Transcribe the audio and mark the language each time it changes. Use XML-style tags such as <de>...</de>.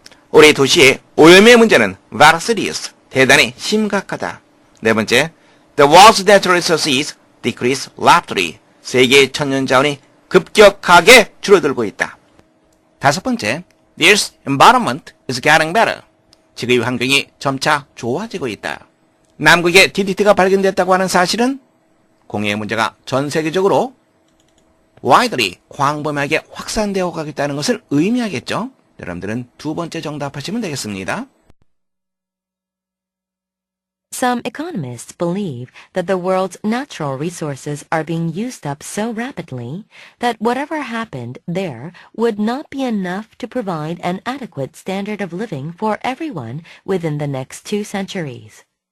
<ko>우리 도시의 오염의 문제는</ko> <en>very serious,</en> <ko>대단히 심각하다. 네 번째,</ko> <en>the world's natural resources decrease rapidly.</en> <ko>세계의 천연자원이 급격하게 줄어들고 있다. 다섯 번째,</ko> <en>this environment is getting better.</en> <ko>지구의 환경이 점차 좋아지고 있다. 남극에 DDT가 발견됐다고 하는 사실은 공해의 문제가 전 세계적으로 widely, 광범위하게 확산되어 가겠다는 것을 의미하겠죠. 여러분들은 두 번째 정답하시면 되겠습니다.</ko> <en>Some economists believe that the world's natural resources are being used up so rapidly that whatever happened there would not be enough to provide an adequate standard of living for everyone within the next 2 centuries.</en>